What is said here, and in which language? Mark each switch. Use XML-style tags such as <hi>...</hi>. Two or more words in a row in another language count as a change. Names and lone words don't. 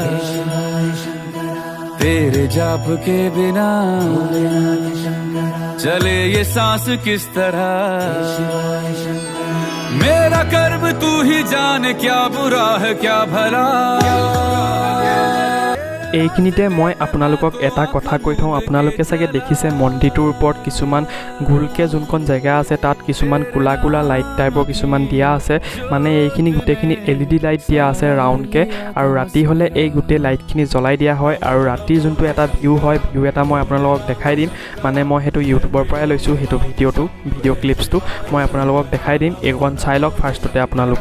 <hi>तेरे जाप के बिना चले ये सांस किस तरह मेरा कर्म तू ही जाने क्या बुरा है क्या भला</hi> <as>এইখিনিতে মই আপোনালোকক এটা কথা কৈ থওঁ আপোনালোকে চাগে দেখিছে মন্দিৰটোৰ ওপৰত কিছুমান গোলকৈ যোনখন জেগা আছে তাত কিছুমান কোলা কোলা লাইট টাইপৰ কিছুমান দিয়া আছে মানে এইখিনি গোটেইখিনি</as> <en>LED light</en> <as>দিয়া আছে ৰাউণ্ডকৈ আৰু ৰাতি হ'লে এই গোটেই লাইটখিনি জ্বলাই দিয়া হয় আৰু ৰাতিৰ যোনটো এটা ভিউ হয় ভিউ এটা মই আপোনালোকক দেখাই দিম মানে মই সেইটো ইউটিউবৰ পৰাই লৈছোঁ সেইটো ভিডিঅ' ক্লিপছটো মই আপোনালোকক দেখাই দিম এইখন চাই লওক ফাৰ্ষ্টতে আপোনালোকে</as>